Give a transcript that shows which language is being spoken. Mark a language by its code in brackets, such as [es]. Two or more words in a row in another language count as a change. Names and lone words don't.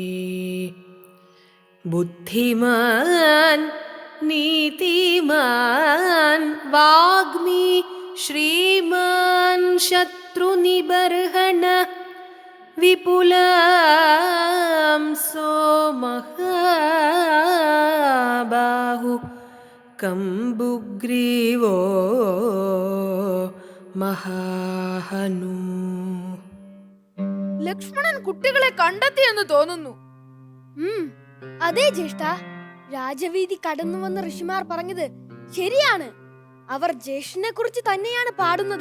[sa] बुद्धिमान् नीतिमान् वाग्मी श्रीमान् शत्रुनिबर्हण विपुलांसो महाबाहु कम्बुग्रीवो മഹാഹനു. [ml] ലക്ഷ്മണൻ കുട്ടികളെ കണ്ടെത്തിയെന്ന് തോന്നുന്നു. അതെ ജ്യേഷ്ഠ, രാജവീതി കടന്നു വന്ന ഋഷിമാർ പറഞ്ഞത് ശരിയാണ്. അവർ ജ്യേഷ്ഠനെ കുറിച്ച് തന്നെയാണ് പാടുന്നത്.